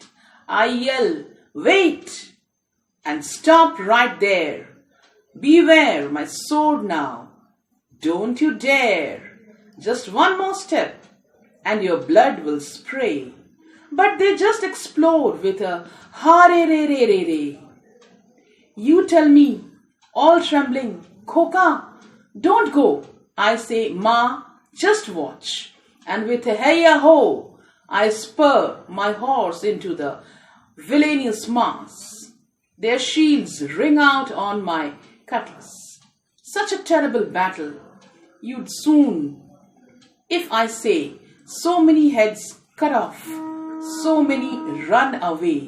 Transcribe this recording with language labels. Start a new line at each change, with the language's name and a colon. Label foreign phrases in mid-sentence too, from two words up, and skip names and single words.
English: I yell, "Wait!" and stop right there. Beware my sword now. Don't you dare. Just one more step and your blood will spray. But they just explode with a hare-re-re-re-re. You tell me, all trembling, "Khoka, don't go." I say, "Ma, just watch." And with a hey-ya-ho, I spur my horse into the villainous mass. Their shields ring out on my cutlass. Such a terrible battle. You'd soon, if I say, so many heads cut off, so many run away.